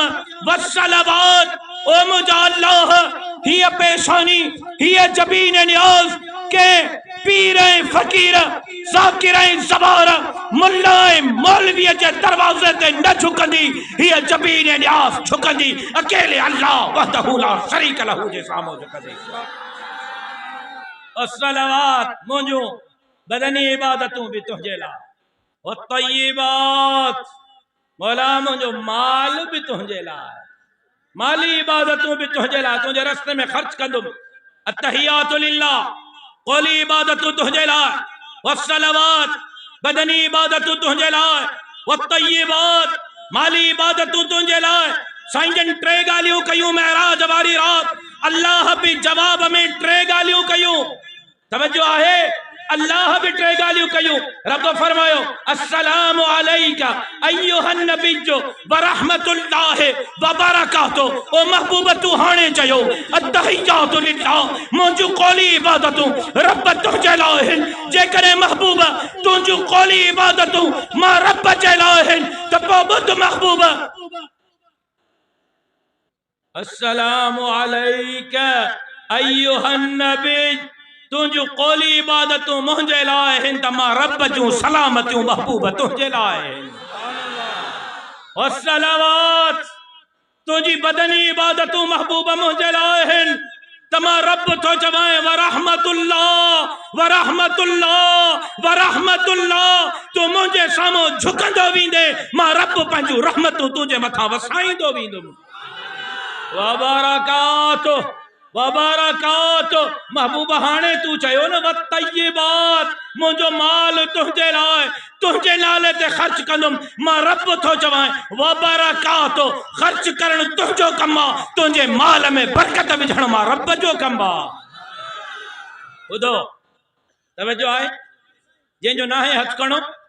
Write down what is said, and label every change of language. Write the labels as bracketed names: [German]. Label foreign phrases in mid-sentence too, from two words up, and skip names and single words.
[Sindhi] वस्सलावात, ओ मुंहिंजा अल्लाह, हीअ पेशानी, हीअ जबीन नियाज़ के पीर ऐं फ़कीर, ज़ाकिर ऐं ज़बार, मुल्ला ऐं मौलवीअ जे दरवाज़े ते न झुकंदी, हीअ जबीन नियाज़ झुकंदी अकेले अल्लाह [Arabic] وحده لا شريك له [Sindhi] जे साम्हूं झुकंदी। अस्सलावात, मुंहिंजूं बदनी इबादतूं बि तुंहिंजे लाइ, वत्तय्यिबात, मौला मुंहिंजो माल बि तुंहिंजे लाइ, माली इबादतूं बि तुंहिंजे लाइ, तुंहिंजे रस्ते में ख़र्च कंदुमि। [Arabic] التحيات لله, [Sindhi] क़ौली इबादतूं तुंहिंजे लाइ, वस्सलावात, बदनी इबादतूं तुंहिंजे लाइ, वत्तय्यिबात, माली इबादतूं तुंहिंजे लाइ। साईं जन टे ॻाल्हियूं कयूं महराज वारी रात, अल्लाह बि जवाब में टे ॻाल्हियूं कयूं। तवज्जो आहे, अल्लाह भी टे गालियों कयूं। रब फरमायो [Arabic] السلام عليك أيها النبي ورحمة الله وبركات. [Sindhi] ओ महबूब तू हाणे चयो [Arabic] التحيات لله, [Sindhi] मुंहिंजूं क़ौली इबादतूं रब तुंहिंजे लाइ आहिनि। जेकॾहिं महबूब तुंहिंजूं क़ौली इबादतूं मां रब जे लाइ आहिनि त पोइ ॿुध महबूब, [Arabic] السلام عليك أيها النبي, [Sindhi] तुंहिंजूं क़ौली इबादतूं मुंहिंजे लाइ आहिनि त मां रब जूं सलामतियूं महबूब तुंहिंजे लाइ आहिनि। वस्सलावात, तुंहिंजी बदनी इबादतूं महबूब मुंहिंजे लाइ आहिनि त मां रब थो चवां [Arabic] ورحمة الله ورحمة الله ورحمة الله. [Sindhi] तूं मुंहिंजे साम्हूं झुकंदो वेंदे मां रब पंहिंजूं रहमतूं तुंहिंजे मथां वसाईंदो वेंदुमि। [Arabic] وبركات وبركات, [Sindhi] महबूब हाणे तू चयो न वत्तय्यिबात, मुंहिंजो माल तुंहिंजे लाइ, तुंहिंजे नाले ते ख़र्च कंदुमि मां रब थो चवां। [Arabic] وبركات, [Sindhi] ख़र्च करणु तुंहिंजो कमु आहे, तुंहिंजे माल में बरकत विझणु मां रब जो कमु आहे। ॿुधो तवज्जो आहे, जंहिंजो नाहे हथ खणो।